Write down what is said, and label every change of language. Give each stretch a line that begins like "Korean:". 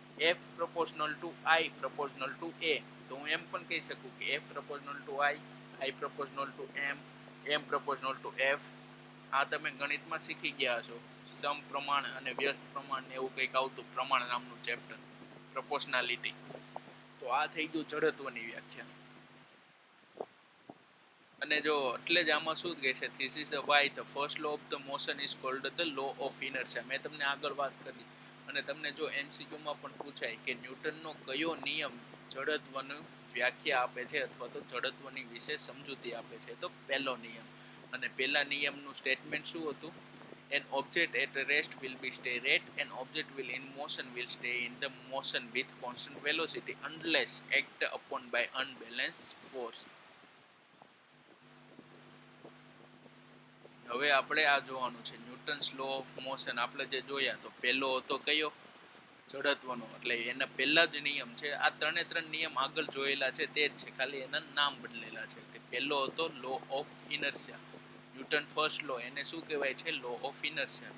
English: F proportional to I proportional to A.
Gujarati: તો હું એમ પણ કહી શકું કે
English: F proportional to I proportional to M proportional to F.
Gujarati: આ તમે ગણિતમાં શીખી ગયા છો. સમ પ્રમાણ અને વ્યસ્ત પ્રમાણ એવું કંઈક આવતું, પ્રમાણ નામનું ચેપ્ટર, પ્રોપોર્શનાલિટી. તો આ થઈ ગયું જડત્વની વ્યાખ્યા. અને જો એટલે જ આમાં શું કહે છે,
English: This is why the first law of the motion is called the law of inertia.
Gujarati: મેં તમને આગળ વાત કરી. અને તમને જો એમસીક્યુમાં પણ પૂછાય કે ન્યૂટનનો કયો નિયમ જડત્વનું વ્યાખ્યા આપે છે અથવા તો જડત્વની વિશે સમજૂતી આપે છે, તો પહેલો નિયમ. અને પહેલા નિયમનું સ્ટેટમેન્ટ શું હતું?
English: An object at rest will be stay at, an object will in motion will stay in the motion with constant velocity unless act upon by unbalanced force.
Gujarati: હવે આપણે આ જોવાનું છે ન્યૂટન્સ લો ઓફ મોશન. આપણે જે જોયા તો પહેલો હતો કયો? જડત્વનો. એટલે એના પહેલા જ નિયમ છે. આ ત્રણ નિયમ આગળ જોયેલા છે તે જ છે, ખાલી એના નામ બદલેલા છે. કે પહેલો હતો law of inertia, newton first લો, એને શું કહેવાય છે? Law of inertia.